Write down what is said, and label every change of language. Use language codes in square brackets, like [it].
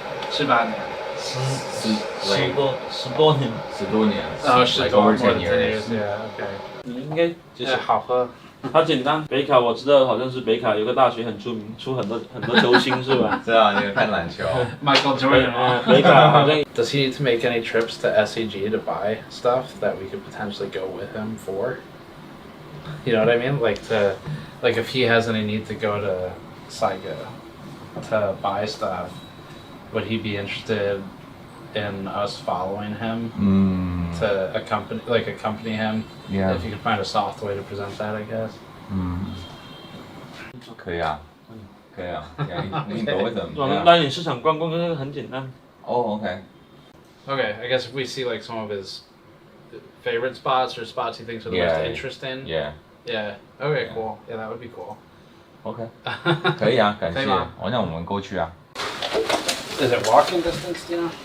[zh] 18年。 10多年。 10多年。 10多 [en] over 10 years. Yeah. OK。 [zh] 你应该就是好喝。它简单，北卡我知道，好像是北卡有个大学很出名，出很多球星是吧？知道，你看篮球。 Michael Jordan。北卡好像。 [en] Does he need to make any trips to SEG to buy stuff that we could potentially go with him for? You know what I mean? Like if he has any need to go to Saiga to buy stuff, would he be interested in us following him to accompany him? Yeah. If you could find a soft way to present that, I guess. [zh] 可以啊，可以啊。你 [en] go with them. [zh] 我们带你市场逛逛，那个很简单。 [en] Oh, okay. Okay, I guess if we see like some of his favorite spots or spots he thinks are the most interesting. Yeah. Yeah. Okay, cool. Yeah, that would be cool. [zh] Okay. 可以啊，感谢。那我们过去啊。 [en] Is it walking distance, do you know?